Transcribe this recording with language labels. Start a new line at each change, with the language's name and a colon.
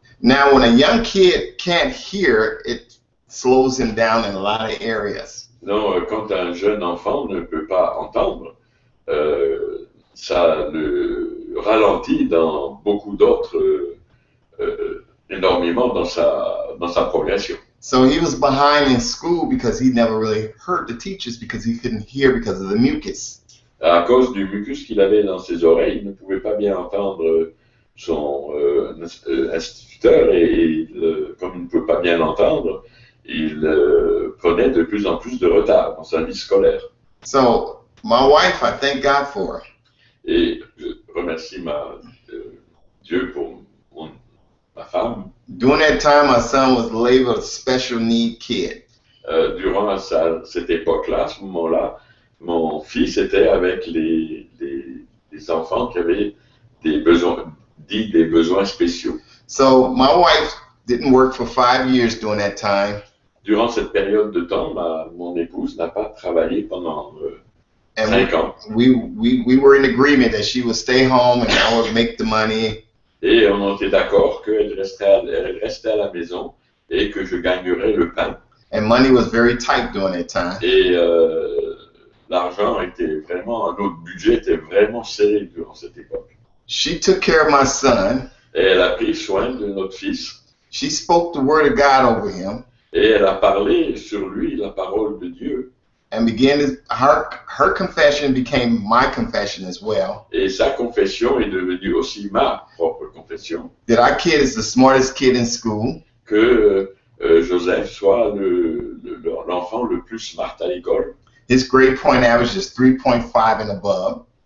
English: Now, when a young kid can't hear, it slows him down in a lot of areas.
French: Non, quand un jeune enfant ne peut pas entendre, ça le ralenti dans beaucoup d'autres, énormément dans sa progression.
English: So he was behind in school because he never really heard the teachers because he couldn't hear because of the mucus.
French: À cause du mucus qu'il avait dans ses oreilles, il ne pouvait pas bien entendre son instituteur et comme il ne peut pas bien l'entendre, il prenait de plus en plus de retard dans sa vie scolaire.
English: So my wife, I thank God for her.
French: Et je remercie Dieu pour ma femme.
English: During that time, my son was labeled a special need kid.
French: Durant cette époque-là, à ce moment-là, mon fils était avec les enfants qui avaient des besoins spéciaux.
English: So my wife didn't work for 5 years during that time.
French: Durant cette période de temps, mon épouse n'a pas travaillé pendant 5 ans.
English: We were in agreement that she would stay home and I would make the money.
French: Et on était d'accord qu'elle restait à la maison et que je gagnerais le pain.
English: And money was very tight during that time.
French: Et l'argent était vraiment, notre budget était vraiment serré durant cette époque.
English: She took care of my son.
French: Et elle a pris soin de notre fils.
English: She spoke the word of God over him.
French: Et elle a parlé sur lui la parole de Dieu.
English: And her confession became my confession as well.
French: Et sa confession est devenue aussi ma propre confession.
English: That our kid is the smartest kid in school.
French: Que Joseph soit l'enfant le plus smart à l'école.
English: His grade point average is 3.5 and above.